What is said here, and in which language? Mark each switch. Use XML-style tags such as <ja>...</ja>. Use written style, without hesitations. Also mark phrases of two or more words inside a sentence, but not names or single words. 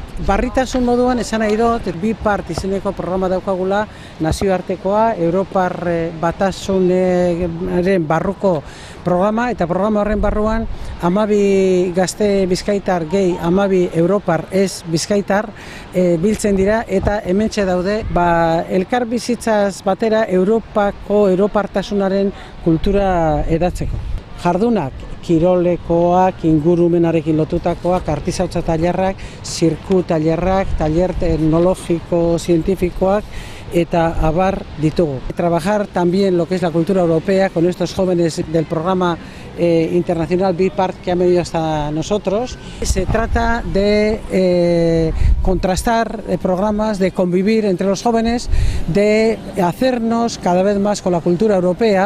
<eu>Barritasun moduan esan nahi dut, BIPART izeneko programa daukagula nazioartekoa, Europar Batasunaren barruko programa, eta programa horren barruan 12 gazte bizkaitar gehi 12 Europar ez bizkaitar biltzen dira, eta hementxe daude elkar bizitzaz batera Europartasunaren kultura edatzeko. Jardunak, kirolekoak, ingurumenarekin lotutakoak, artizautza tailerrak, zirku tailerrak, tailer teknologiko-zientifikoak, eta abar ditugu.</eu> <es>Trabajar también lo que es la cultura europea con estos jóvenes del programa internacional BIPART que han venido hasta nosotros. Se trata de contrastar programas, de convivir entre los jóvenes, de hacernos cada vez más con la cultura europea.</es>